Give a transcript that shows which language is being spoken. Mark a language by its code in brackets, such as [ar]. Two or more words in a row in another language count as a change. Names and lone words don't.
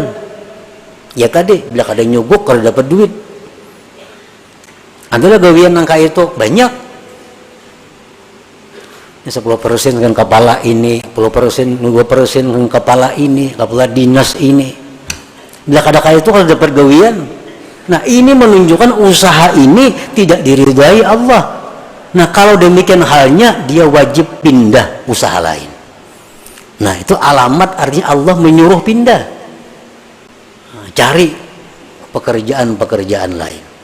[bjn] Ya tadi bila kada nyuguk kada dapat duit. Adalah gawian nang kaya itu banyak. [id] 10% dengan kepala ini, 10%, 2% dengan kepala ini, kepala dinas ini. [bjn] Bila kada kaya itu kada dapat gawian. [id] Nah, ini menunjukkan usaha ini tidak diridai Allah. Nah, kalau demikian halnya dia wajib pindah usaha lain. Nah, itu alamat artinya Allah menyuruh pindah. Nah, cari pekerjaan-pekerjaan lain.